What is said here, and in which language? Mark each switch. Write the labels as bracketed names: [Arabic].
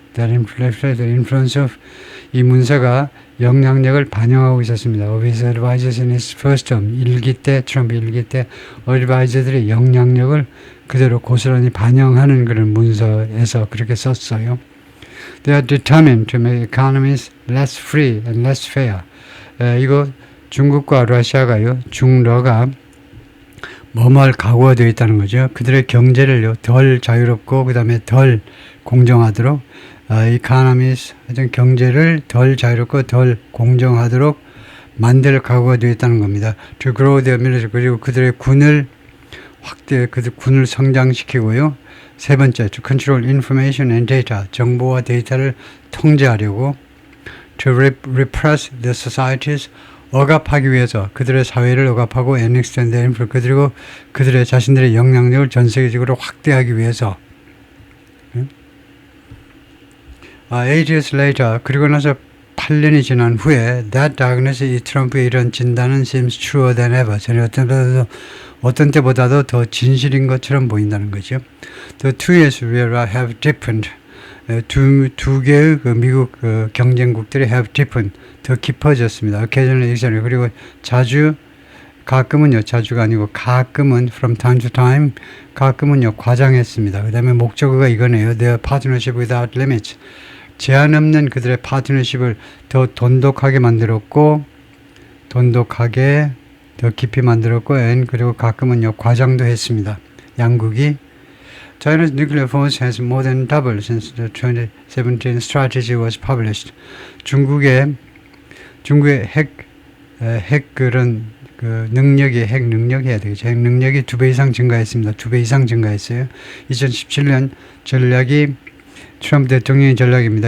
[English] That reflected the influence of 이 문서가 영향력을 반영하고 있었습니다. [Korean] Of his advisors in his first term, 트럼프 일기 때 어드바이저들의 영향력을 그대로 고스란히 반영하는 그런 문서에서 그렇게 썼어요. [English] They are determined to make economies less free and less fair. [Korean] 이거 중국과 러시아가요, 중러가 뭐뭐할 각오가 되어 있다는 거죠. 그들의 경제를요, 덜 자유롭고 그 다음에 덜 공정하도록 economies, 경제를 덜 자유롭고 덜 공정하도록 만들 각오가 되어 있다는 겁니다. To grow their military, 그리고 그들의 군을 군을 성장시키고요. 세 번째, to control information and data, 정보와 데이터를 통제하려고. To repress the societies, 억압하기 위해서 그들의 사회를 억압하고 and extend their influence, 그리고 그들의 자신들의 영향력을 전 세계적으로 확대하기 위해서. 8 years later, 그리고 나서 8년이 지난 후에 that diagnosis, 이 트럼프의 이런 진단은 seems truer than ever. 전에 어떤 때보다도 더 진실인 것처럼 보인다는 거죠. [English] The two years will have deepened. [Korean] 두 개의 그 미국 경쟁국들이 have deepened. 더 깊어졌습니다. occasionally, 그리고 자주, 가끔은요, 자주가 아니고 가끔은 from time to time, 가끔은요, 과장했습니다. 그 다음에 목적어가 이거네요. [English] Their partnership without limits. [Korean] 제한 없는 그들의 파트너십을 더 돈독하게 만들었고, 돈독하게 더 깊이 만들었고, 그리고 가끔은요, 과장도 했습니다. 양국이. [English] China's nuclear force has more than doubled since the 2017 strategy was published. [Korean] 중국의 핵 그런 그 능력이 핵 능력 해야 되겠죠. 핵 능력이 2배 이상 증가했습니다. 2배 이상 증가했어요. 2017년 전략이 트럼프 대통령의 전략입니다.